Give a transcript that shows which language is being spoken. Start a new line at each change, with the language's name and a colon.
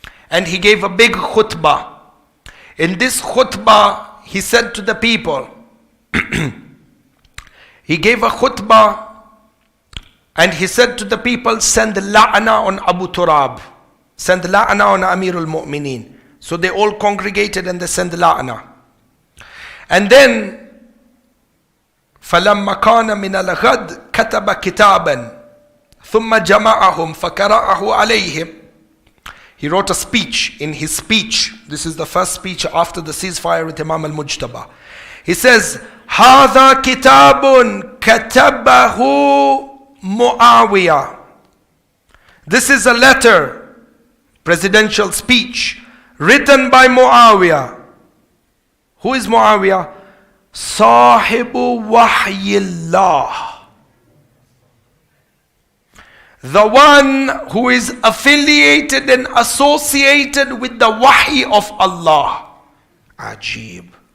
English: And he gave a big khutbah. In this khutbah, he said to the people, he gave a khutbah and he said to the people, send la'na on Abu Turab. Send la'na on Amirul Mu'mineen. So they all congregated and they sent la'na. And then,
Arabic: فَلَمَّا كَانَ مِنَ الْغَدْ كَتَبَ كِتَابًا ثُمَّ جَمَعَهُمْ فَقَرَأَهُ عَلَيْهِمْ.
English: He wrote a speech. In his speech, this is the first speech after the ceasefire with Imam al-Mujtaba. He says,
Arabic: هَذَا كِتَابٌ كَتَبَهُ مُعَاوِيَةٌ.
English: This is a letter, presidential speech, written by Muawiyah. Who is Muawiyah?
Arabic: Sahibu Wahyillah.
English: The one who is affiliated and associated with the Wahy of Allah. Ajib.